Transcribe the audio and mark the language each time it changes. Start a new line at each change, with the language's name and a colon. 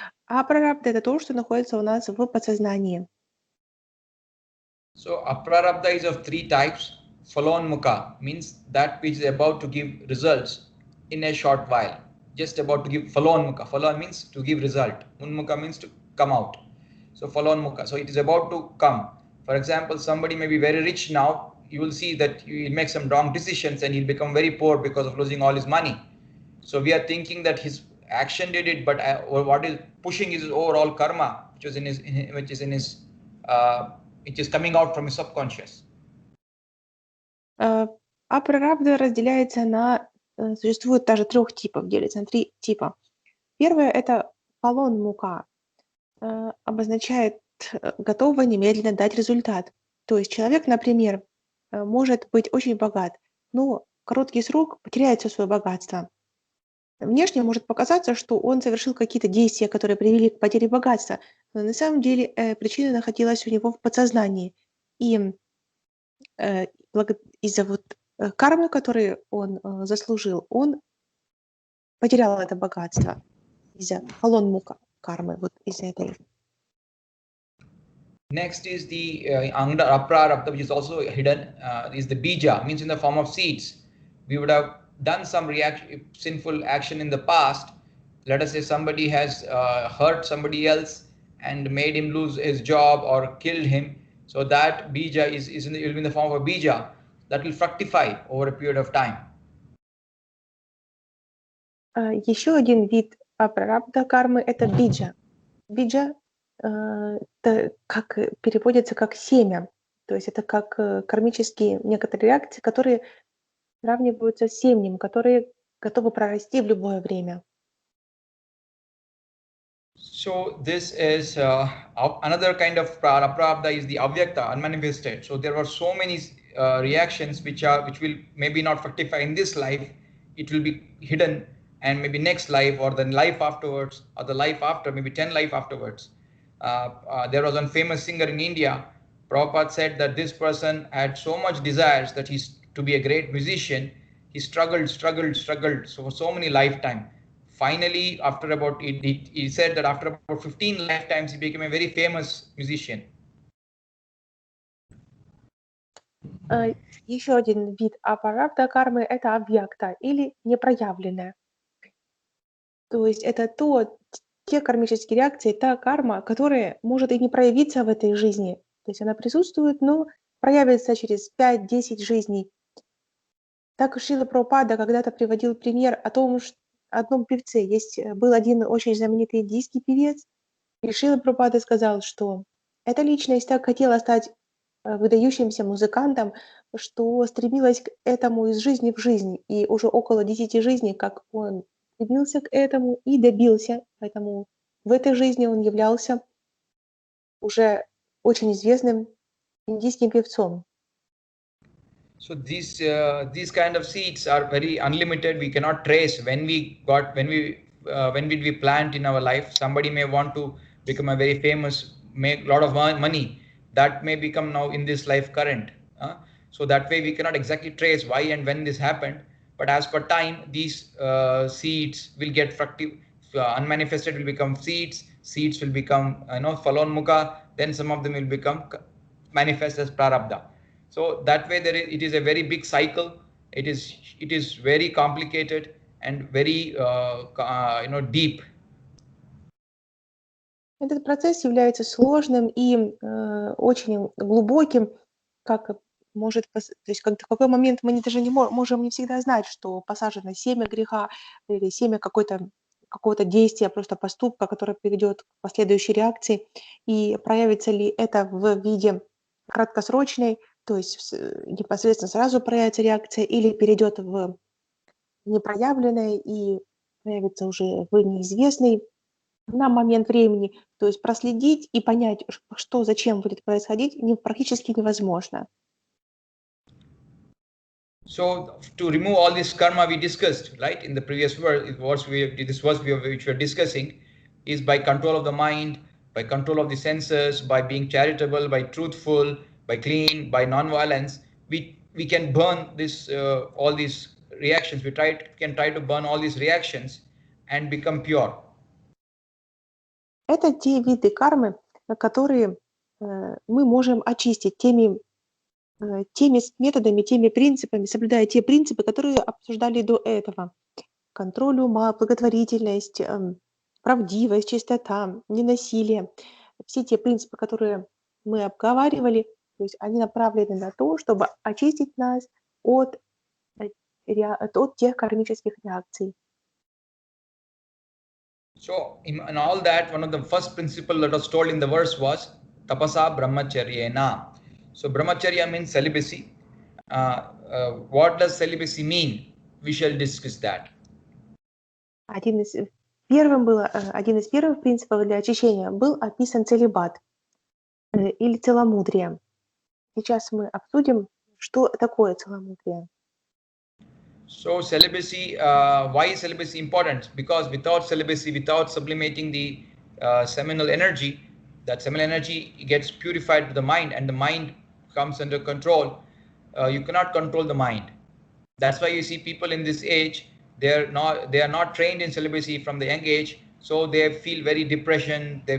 Russian: А прарабдха – это то, что находится у нас в подсознании.
English: So aprarabdha is of three types. Phalonmukha means that which is about to give results in a short while. Just about to give phalonmukha. Phalon means to give result. Unmukha means to come out. So phalonmukha. So it is about to come. For example, somebody may be very rich now. You will see that he will make some wrong decisions and he'll become very poor because of losing all his money. So we are thinking that his action did it, but what is pushing is his overall karma, which is in his which is coming out from his subconscious.
Russian: А прарабдха разделяется на... Существует даже 3 типов, делится на 3 типа. Первое — это палон мука, обозначает готово немедленно дать результат. То есть человек, например, может быть очень богат, но в короткий срок потеряет все свое богатство. Внешне может показаться, что он совершил какие-то действия, которые привели к потере богатства, но на самом деле причина находилась у него в подсознании. И из-за кармы, которую он заслужил, он потерял это богатство из-за палон мука кармы, вот из-за этой.
English: Next is the aprarabdha, which is also hidden, is the bija, means in the form of seeds. We would have done some sinful action in the past. Let us say somebody has hurt somebody else and made him lose his job or killed him. So that bija will be in the form of a bija that will fructify over a period of time.
Russian: Еще один вид прарабдха кармы — это биджа. Биджа как переводится как семя, то есть это как кармические некоторые реакции, которые сравниваются с семенем, которые готовы прорасти в любое время.
English: So this is another kind of prarabdha is the avyakta, unmanifested. So there were so many reactions which will maybe not fructify in this life. It will be hidden, and maybe next life or the life afterwards or the life after, maybe 10 life afterwards. There was one famous singer in India. Prabhupada said that this person had so much desires that he's to be a great musician. He struggled so many lifetime. Finally, after about he said that after about 15 lifetimes he became a very famous musician.
Russian: Еще один вид апарабдха кармы — это авьякта или непроявленная. То есть это те кармические реакции, та карма, которая может и не проявиться в этой жизни. То есть она присутствует, но проявится через 5-10 жизней. Так Шрила Прабхупада когда-то приводил пример о том, что одном певце был один очень знаменитый индийский певец, и Шрила Прабхупада сказал, что эта личность так хотела стать выдающимся музыкантом, что стремилась к этому из жизни в жизнь, и уже около 10 жизней, как он стремился к этому и добился. Поэтому в этой жизни он являлся уже очень известным индийским певцом.
English: So these kind of seeds are very unlimited. We cannot trace when did we plant in our life. Somebody may want to become a very famous, make a lot of money. That may become now in this life current. So that way we cannot exactly trace why and when this happened. But as per time, these seeds will get fructive. Unmanifested will become seeds. Seeds will become phalon mukha. Then some of them will become manifest as prarabdha. So that way it is a very big cycle. It is very complicated and very deep.
Russian: Этот процесс является сложным и очень глубоким, как может, то есть в какой момент мы даже можем не всегда знать, что посажено семя греха или семя какого-то действия, просто поступка, которое приведет к последующей реакции, и проявится ли это в виде краткосрочной, то есть непосредственно сразу проявится реакция, или перейдет в непроявленное и проявится уже в неизвестный на момент времени. То есть проследить и понять, что, зачем будет происходить, практически невозможно.
English: So to remove all this karma we discussed, right, in the previous verse, which we are discussing, is by control of the mind, by control of the senses, by being charitable, by truthful, by clean, by non-violence. We can burn all these reactions. We can try to burn all these reactions and become pure.
Russian: Это те виды кармы, которые мы можем очистить теми методами, теми принципами, соблюдая те принципы, которые обсуждали до этого. Контроль ума, благотворительность, правдивость, чистота, ненасилие. Все те принципы, которые мы обговаривали, то есть они направлены на то, чтобы очистить нас от тех кармических реакций.
English: So in all that, one of the first principle that was told in the verse was
Sanskrit: tapasa brahmacharyena.
English: So brahmacharya means celibacy. What does celibacy mean? We shall discuss that.
Russian: Один из первых принципов для очищения был описан целибат или целомудрие. Сейчас мы обсудим, что такое целомудрие.
English: So celibacy, why is celibacy important? Because without celibacy, without sublimating the seminal energy, that seminal energy gets purified to the mind, and the mind comes under control. You cannot control the mind. That's why you see people in this age, they are not trained in celibacy from the young age, so they feel very depression.